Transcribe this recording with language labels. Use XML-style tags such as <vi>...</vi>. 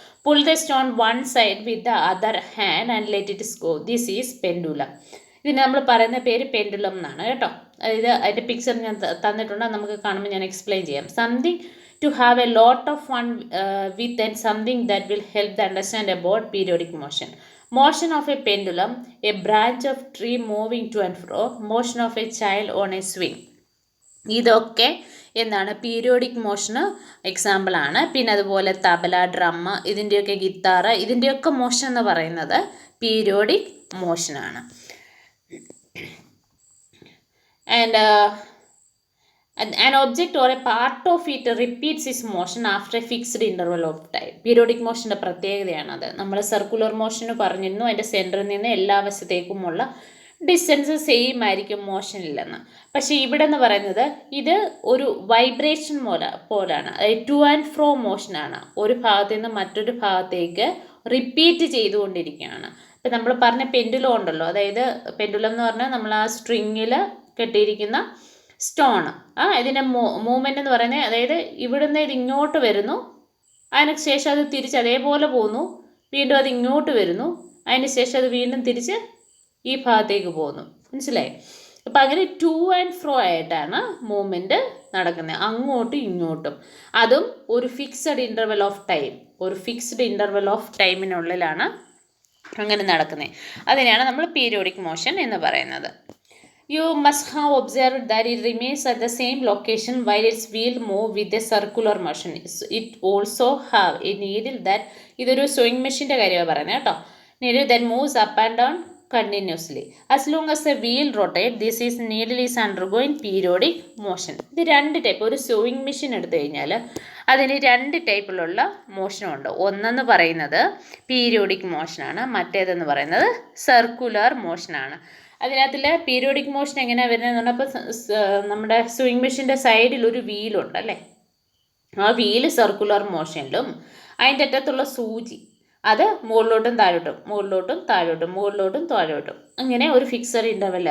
<en>Pull the stone one side with the other hand and let it go. This is pendulum.</en> <ml>ഇതിന് നമ്മൾ പറയുന്ന പേര് pendulum എന്നാണ് കേട്ടോ. അതായത് അതിൻ്റെ പിക്ചർ ഞാൻ തന്നിട്ടുണ്ട്, നമുക്ക് കാണുമ്പോൾ ഞാൻ എക്സ്പ്ലെയിൻ ചെയ്യാം.</ml> <en>Something to have a lot of fun with and something that will help the understand about periodic motion. Motion of a pendulum, a branch of tree moving to and fro, motion of a child on a swing.</en> <ml>ഇതൊക്കെ എന്താണ്, periodic മോഷന് എക്സാമ്പിളാണ്. പിന്നെ അതുപോലെ tabla, drum, ഇതിൻ്റെയൊക്കെ guitar, ഇതിൻ്റെയൊക്കെ motion എന്ന് പറയുന്നത് periodic മോഷനാണ്.</ml> <en>And an object or a part of it repeats its motion after a fixed interval of time.</en> <ml>Periodic മോഷൻ്റെ പ്രത്യേകതയാണത്. നമ്മൾ സർക്കുലർ മോഷന് പറഞ്ഞിരുന്നു അതിൻ്റെ സെൻറ്ററിൽ നിന്ന് എല്ലാ വശത്തേക്കുമുള്ള ഡിസ്റ്റൻസ് സെയിം ആയിരിക്കും മോഷനില്ലെന്ന്. പക്ഷേ ഇവിടെ എന്ന് പറയുന്നത് ഇത് ഒരു വൈബ്രേഷൻ പോലാണ്, അതായത് ടു ആൻഡ് ഫ്രോ മോഷനാണ്. ഒരു ഭാഗത്തു നിന്ന് മറ്റൊരു ഭാഗത്തേക്ക് റിപ്പീറ്റ് ചെയ്തുകൊണ്ടിരിക്കുകയാണ്. ഇപ്പം നമ്മൾ പറഞ്ഞ പെൻഡുലം ഉണ്ടല്ലോ, അതായത് പെൻഡുലം എന്ന് പറഞ്ഞാൽ നമ്മൾ ആ സ്ട്രിങ്ങിൽ കെട്ടിയിരിക്കുന്ന സ്റ്റോൺ, ഇതിൻ്റെ മൂവ്മെൻ്റ് എന്ന് പറയുന്നത്, അതായത് ഇവിടുന്ന് ഇത് ഇങ്ങോട്ട് വരുന്നു, അതിന് ശേഷം അത് തിരിച്ച് അതേപോലെ പോകുന്നു, വീണ്ടും അത് ഇങ്ങോട്ട് വരുന്നു, അതിന് ശേഷം അത് വീണ്ടും തിരിച്ച് ഈ ഭാഗത്തേക്ക് പോകുന്നു. മനസ്സിലായി? അപ്പം അങ്ങനെ ടു ആൻഡ് ഫ്രോ ആയിട്ടാണ് മൂവ്മെൻറ്റ് നടക്കുന്നത്, അങ്ങോട്ടും ഇങ്ങോട്ടും. അതും ഒരു ഫിക്സഡ് ഇൻ്റർവെൽ ഓഫ് ടൈം, ഒരു ഫിക്സ്ഡ് ഇൻ്റർവെൽ ഓഫ് ടൈമിനുള്ളിലാണ് അങ്ങനെ നടക്കുന്നത്. അതിനെയാണ് നമ്മൾ പീരിയോഡിക് മോഷൻ എന്ന് പറയുന്നത്.</ml> <en>You must have observed that it remains at the same location while its wheel move with a circular motion. It also have a needle that</en> <ml>ഇതൊരു sewing മെഷീൻ്റെ കാര്യമാണ് പറയുന്നത് കേട്ടോ.</ml> <en>Needle that moves up and down continuously. As long as the wheel rotates, needle is undergoing periodic motion.</en> <ml>ഇത് രണ്ട് type. ഒരു sewing machine എടുത്തു കഴിഞ്ഞാൽ അതിന് രണ്ട് ടൈപ്പിലുള്ള മോഷനുണ്ട്. ഒന്നെന്ന് പറയുന്നത് പീരിയോഡിക് മോഷനാണ്, മറ്റേതെന്ന് പറയുന്നത് സർക്കുലർ മോഷനാണ്. അതിനകത്തിൽ പീരിയോഡിക് മോഷൻ എങ്ങനെയാണ് വരുന്നതെന്ന് പറഞ്ഞപ്പോൾ നമ്മുടെ സ്വിങ് മെഷീൻ്റെ സൈഡിൽ ഒരു വീലുണ്ട് അല്ലേ, ആ വീല് സർക്കുലർ മോഷനിലും അതിൻ്റെ അറ്റത്തുള്ള സൂചി അത് മുകളിലോട്ടും താഴോട്ടും മുകളിലോട്ടും താഴോട്ടും മുകളിലോട്ടും താഴോട്ടും അങ്ങനെ ഒരു ഫിക്സഡ് ഇൻ്റർവെൽ.</ml>